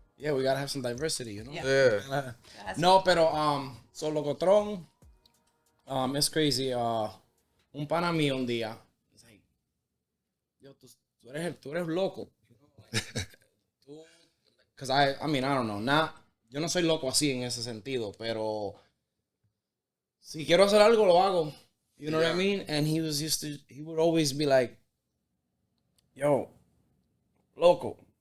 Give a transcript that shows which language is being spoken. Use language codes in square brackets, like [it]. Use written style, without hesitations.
[en] Yeah, we gotta have some diversity, you know? Yeah. No, pero, so LOCOTRON, it's crazy. [es] Un pana mío un día, [en] he's like, [es] yo, tú eres loco. [en] Because I mean, I don't know. [es] Yo no soy loco así en ese sentido, pero si quiero hacer algo, lo hago. [en] You know what I mean? And he would always be like, yo, loco.